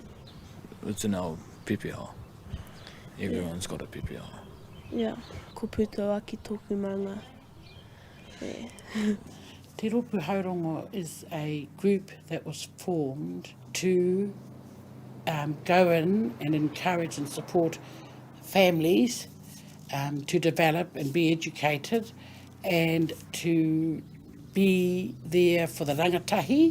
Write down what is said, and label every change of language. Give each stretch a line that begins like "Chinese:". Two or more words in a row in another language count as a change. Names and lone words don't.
English: It's in our PPR. Everyone's got a PPR. Yeah,
Māori: ko puto aki tōku maunga.
English: Yeah. Te Ropu Haurongo is a group that was formed to go in and encourage and support families to develop and be educated and to be there for the rangatahi.